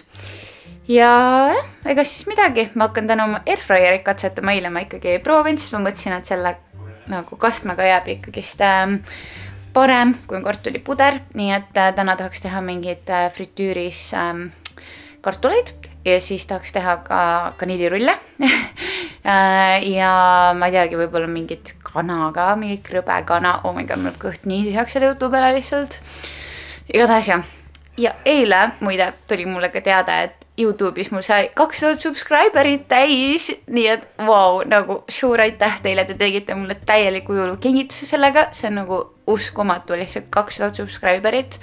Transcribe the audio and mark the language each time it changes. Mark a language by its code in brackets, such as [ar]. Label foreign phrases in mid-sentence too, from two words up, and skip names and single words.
[et] Ja ega siis midagi, ma hakkan täna oma airfryerit katsetama, eile ma ikkagi ei proovinud, siis ma mõtlesin, et selle nagu kastmega jääb ikkagist parem, kui on kartulipuder, nii et täna tahaks teha mingid fritüüris kartuleid ja siis tahaks teha ka kanilirulle ja ma ei teagi, võib-olla mingit kana ka, mingi krõbekana, [en] oh my god, [et] mul kõht nii tühjaks selle jutu peale lihtsalt. Igatahes jah. Ja eile muide tuli mulle ka teada, et YouTube'is mul sai 2000 subscriberit täis, nii et vau, nagu suur aitäh teile, te tegite mulle täieliku jõulukingituse sellega, see on nagu uskumatu, lihtsalt 2000 subscriberit.